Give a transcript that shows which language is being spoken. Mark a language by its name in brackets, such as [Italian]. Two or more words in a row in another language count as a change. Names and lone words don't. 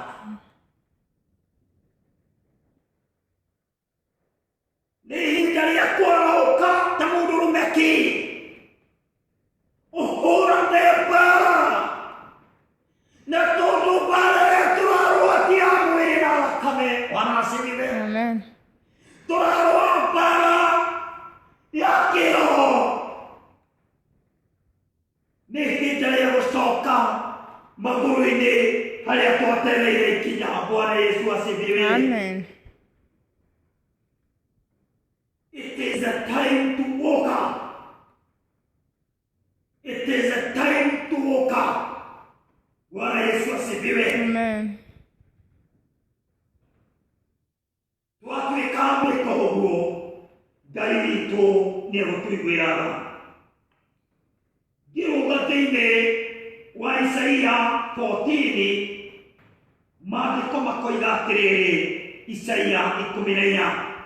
[Kikuyu] Nĩ ihinda rĩa kwarahũka ta mũndũrũme ũhũrane mbara, na tondũ mbara ĩrĩa tũrarũa ti ya mwĩrĩ na thakame. [Swahili] Bwana asifiwe. [Kikuyu] Tũrarũa mbara ya kĩroho. Nĩ ihinda rĩa gũcoka magũrũ-inĩ harĩa twatereire ikinya. [Swahili] Bwana Yesu asifiwe. Amen. [English] It is a time to walk up. It is a time to walk up. [Swahili] Bwana Yesu asifiwe. Amen. [Kikuyu] Twatuĩka gwĩka ũguo, Ngai witũ nĩ egũtũiguĩraga. Ngĩrũga thĩinĩ wa Isaia 14, maandĩko makoiga atĩrĩrĩ, Isaia 14.